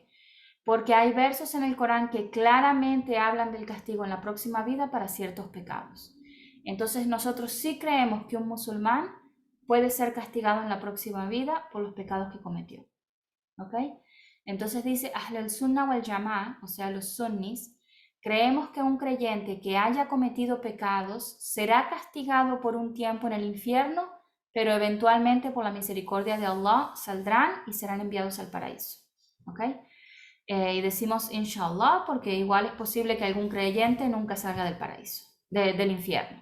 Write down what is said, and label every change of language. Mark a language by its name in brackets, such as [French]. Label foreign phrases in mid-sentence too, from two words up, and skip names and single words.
[Spanish] Porque hay versos en el Corán que claramente hablan del castigo en la próxima vida para ciertos pecados. Entonces nosotros sí creemos que un musulmán puede ser castigado en la próxima vida por los pecados que cometió, ¿ok? Entonces dice [Arabic] أهل السنة والجماعة, [Spanish] o sea, los sunnis, creemos que un creyente que haya cometido pecados será castigado por un tiempo en el infierno, pero eventualmente por la misericordia de Allah saldrán y serán enviados al paraíso, ¿ok? Y decimos inshallah porque igual es posible que algún creyente nunca salga del paraíso, del infierno.